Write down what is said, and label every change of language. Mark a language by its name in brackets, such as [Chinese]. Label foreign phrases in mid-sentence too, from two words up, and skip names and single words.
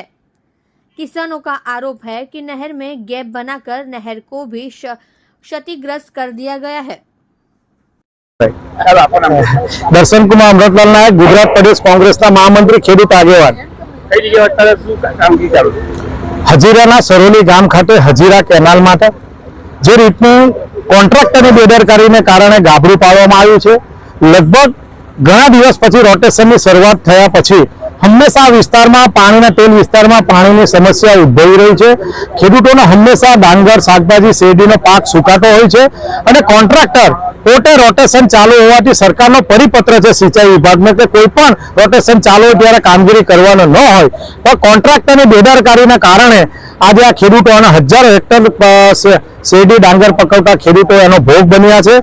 [Hindi] किसानों का आरोप है कि नहर में गैप बनाकर नहर को भी क्षतिग्रस्त कर दिया गया है। दर्शन कुमार अमृतलाल नायक, गुजरात प्रदेश कांग्रेस महामंत्री, [Gujarati] ખેડૂત આગેવાન। હજીરા સરોલી ગામ ખાતે હજીરા કેનાલ માટે જે રીતનું કોન્ટ્રાક્ટરની બેદરકારીને કારણે ગાબડું પાડવામાં આવ્યું છે। लगभग घણા દિવસ પછી રોટેશનની શરૂઆત થયા પછી હંમેશા આ વિસ્તારમાં પાણીના તેલ વિસ્તારમાં પાણીની સમસ્યા ઉદ્ભવી રહી છે। ખેડૂતોને હંમેશા ડાંગર, શાકભાજી, શેરડીનો પાક સુકાતો હોય છે અને કોન્ટ્રાક્ટર પોતે રોટેશન ચાલુ હોવાથી સરકારનો પરિપત્ર છે સિંચાઈ વિભાગને કે કોઈ પણ રોટેશન ચાલુ હોય ત્યારે કામગીરી કરવાનો ન હોય, તો કોન્ટ્રાક્ટરની બેદરકારીના કારણે આજે આ ખેડૂતોના હજારો હેક્ટર શેરડી ડાંગર પકવતા ખેડૂતો એનો ભોગ બન્યા છે।